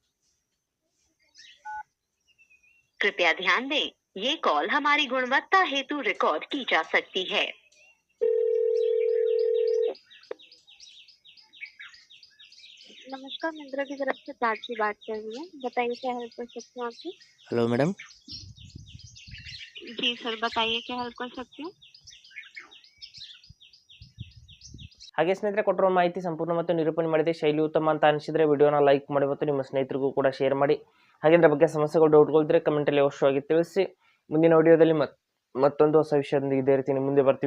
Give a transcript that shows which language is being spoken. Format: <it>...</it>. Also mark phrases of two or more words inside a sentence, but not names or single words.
<hi>कृपया ध्यान दें, ये कॉल हमारी गुणवत्ता हेतु रिकॉर्ड की जा सकती है. नमस्कार, मिंत्रा की तरफ से प्राची बात कर रही हूँ. बताइए क्या हेल्प कर सकती हूँ आपकी?</hi> <en>hello madam.</en> <hi>जी सर, बताइए क्या हेल्प कर सकती हूँ.</hi> <kn>ಹಾಗೆ ಸ್ನೇಹಿತರೆ, ಕೊಟ್ಟಿರೋ ಮಾಹಿತಿ ಸಂಪೂರ್ಣ ಮತ್ತು ನಿರೂಪಣೆ ಮಾಡಿದೆ. ಶೈಲಿ ಉತ್ತಮ ಅಂತ ಅನಿಸಿದ್ರೆ ವಿಡಿಯೋನ ಲೈಕ್ ಮಾಡಿ ಮತ್ತು ನಿಮ್ಮ ಸ್ನೇಹಿತರಿಗೂ ಕೂಡ ಶೇರ್ ಮಾಡಿ. ಹಾಗೆ ಇದರ ಬಗ್ಗೆ ಸಮಸ್ಯೆಗಳು ಡೌಟ್ಗಳಿದ್ರೆ ಕಮೆಂಟಲ್ಲಿ ಅವಶ್ಯವಾಗಿ ತಿಳಿಸಿ. ಮುಂದಿನ ವಿಡಿಯೋದಲ್ಲಿ ಮತ್ತೊಂದು ಹೊಸ ವಿಷಯದೊಂದಿಗೆ ಇದೇ ರೀತಿ ಮುಂದೆ ಬರ್ತೀವಿ.</kn>